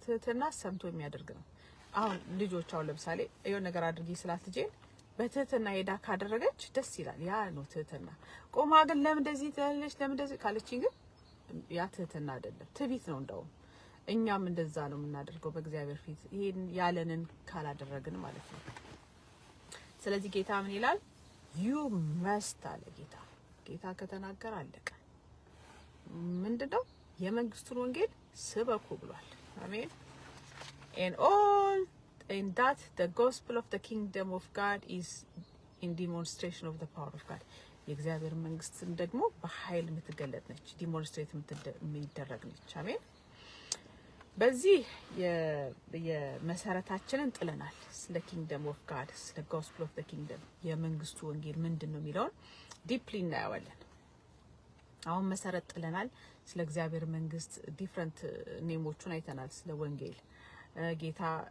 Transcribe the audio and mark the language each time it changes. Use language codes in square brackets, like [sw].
[am] ትህትና ሰምቶ የሚያደርግ ነው። አሁን ልጆች አሁን ለምሳሌ የሆነ ነገር አድርጊ ስላት ልጄን በትህትና ሄዳ ካደረገች ደስ ይላል። ያ ነው ትህትና። ቆማ ግን ለምን እንደዚህ ትላለች ለምን እንደዚህ ካለችኝ ግን ያ ትህትና አይደለም፣ ትዕቢት ነው። እንደውም እኛም እንደዛ ነው የምናደርገው በእግዚአብሔር ፊት ይሄን ያለንን ካላደረግን ማለት ነው። ስለዚህ ጌታ ምን ይላል? [en] you must [am] አለ ጌታ። ጌታ ከተናገረ አለቀ። ምንድነው? የመንግስቱን ወንጌል ስበኩ ብሏል። አሜን። [en] and all in that the gospel of the kingdom of God is in demonstration of the power of God. [am] የእግዚአብሔር መንግስት ደግሞ በኃይል የምትገለጥ ነች፣ ዲሞንስትሬት የሚደረግ ነች። አሜን። በዚህ የመሰረታችንን ጥለናል። ስለ ኪንግደም ኦፍ ጋድ፣ ስለ ጎስፕል ኦፍ ዘ ኪንግደም የመንግስቱ ወንጌል ምንድነው የሚለውን ዲፕሊ እናያለን። አሁን መሰረት ጥለናል። ስለ እግዚአብሔር መንግስት ዲፍረንት ኔሞቹን አይተናል። ስለ ወንጌል ጌታ